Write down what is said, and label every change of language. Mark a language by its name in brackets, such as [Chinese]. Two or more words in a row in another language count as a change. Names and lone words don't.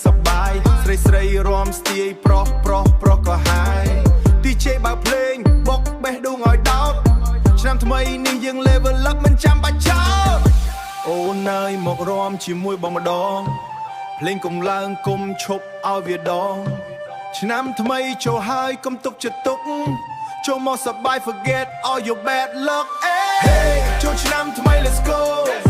[Khmer] បាយស្រីរាំស្ទាយប្រុសក៏ហើយDJ បើភ្លេងបុកបេះដូងឲ្យដោតឆ្នាំថ្មីនេះយើង [English] level up [Khmer] មិនចាំបាច់ចោលអូនអើយមករាំជាមួយបងម្ដងភ្លេងកុំឡើងកុំឈប់ឲ្យវាដងឆ្នាំថ្មីចូលហើយកុំទុកចិត្តទុកចូលមកសប្បាយ [English] forget all your bad luck Hey [Khmer] ចូលឆ្នាំថ្មី [English] let's go